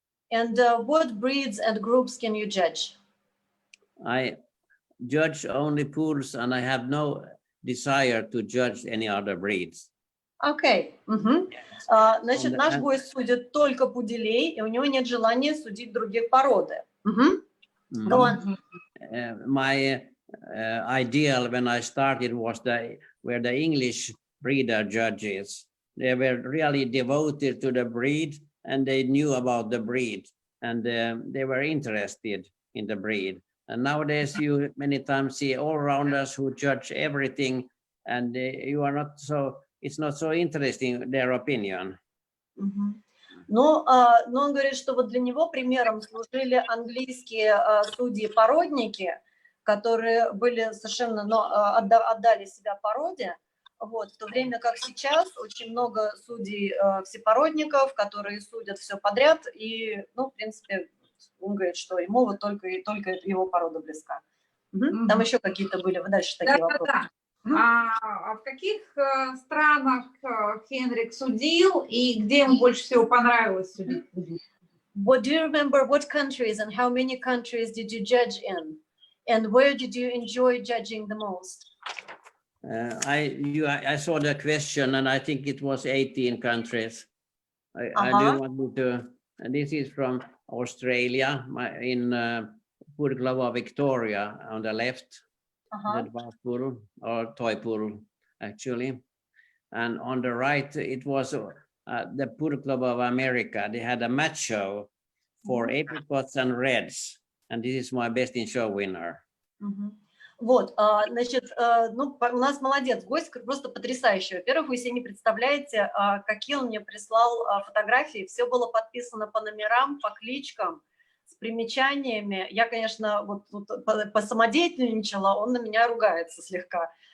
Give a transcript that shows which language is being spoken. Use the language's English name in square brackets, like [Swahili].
[English] And what breeds and groups can you judge? I judge only pools, and I have no desire to judge any other breeds. [Russian] Окей. Значит, наш гость судит только пуделей, и у него нет желания судить других породы. [English] Go on. My ideal when I started was where the English breeder judges. They were really devoted to the breed, and they knew about the breed, and they were interested in the breed. And nowadays you many times see all-rounders who judge everything, and you are not so, it's not so interesting their opinion. [Russian] Но он говорит, что вот для него примером служили английские судьи-породники, которые были совершенно, отдали себя породе. Вот, в то время как сейчас очень много судей всепородников, которые судят все подряд, и, ну, в принципе, он говорит, что ему вот только его порода близка. Там еще какие-то были дальше такие вопросы. А в каких странах Хенрик судил и где ему больше всего понравилось судить? [English] What do you remember? What countries and how many countries did you judge in? And where did you enjoy judging the most? I saw the question, and I think it was 18 countries. I do want to. And this is from Australia, in Purglava, Victoria, on the left, the dwarf pool or toy pool, actually, and on the right it was the Poodle Club of America. They had a match show for apricots and reds, and this is my best in show winner. [Russian] Вот, значит, ну, у нас молодец, гость просто потрясающий. Во-первых, вы себе не представляете, какие он мне прислал фотографии. Все было подписано по номерам, по кличкам, с примечаниями. Я, конечно, вот посамодеятельничала, он на меня ругается слегка.